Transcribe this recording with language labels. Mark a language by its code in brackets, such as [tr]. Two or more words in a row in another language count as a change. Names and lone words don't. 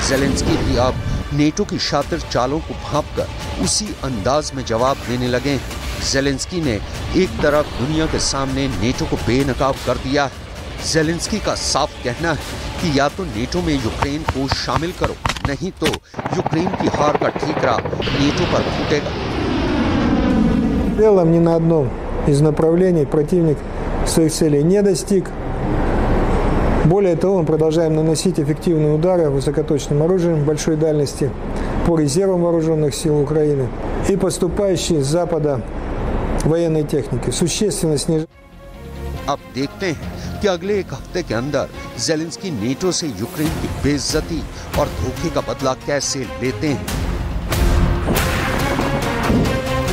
[hi] ज़ेलेंस्की भी अब नेटो की शातिर चालों को भांपकर उसी अंदाज में जवाब देने लगे हैं। ज़ेलेंस्की ने एक तरफ दुनिया के सामने नेटो को बेनकाब कर दिया है। ज़ेलेंस्की का साफ कहना है कि या तो नेटो में यूक्रेन को शामिल करो, नहीं तो यूक्रेन की हार का ठीकरा नेटो पर फूटेगा। [ru] Делом ни на одном из направлений противник своих целей не достиг. Более того, мы продолжаем наносить эффективные удары высокоточным оружием большой дальности по резервам вооруженных сил Украины и поступающей с Запада военной техники. Существенно снижает. [hi] अब देखते हैं कि अगले एक हफ्ते के अंदर ज़ेलेंस्की नेटो से यूक्रेन की बेइज्जती और धोखे का बदला कैसे लेते हैं।